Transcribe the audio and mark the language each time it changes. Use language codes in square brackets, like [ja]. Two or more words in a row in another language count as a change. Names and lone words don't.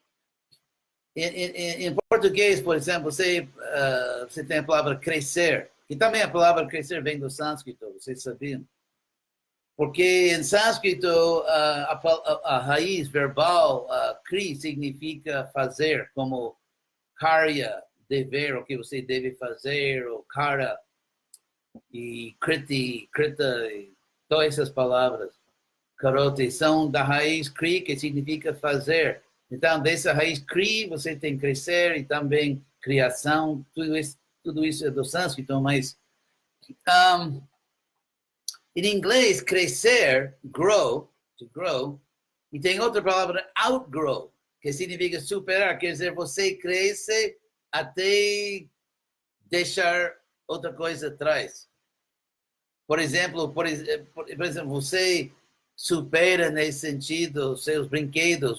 [pt] Em português, por exemplo, você tem a palavra crescer, e também a palavra crescer vem do sânscrito, vocês sabiam? Porque em sânscrito, a raiz verbal, kri, significa fazer, como karya, dever, o que você deve fazer, o kara, e kriti, krita, e todas essas palavras, karote, são da raiz kri, que significa fazer. Então, dessa raiz kri, você tem crescer e também criação, tudo isso é do sânscrito, mas em inglês, crescer, [en] grow, to grow, [pt] e tem outra palavra, outgrow, que significa superar, quer dizer, você cresce até deixar outra coisa atrás. Por exemplo, você supera nesse sentido seus brinquedos.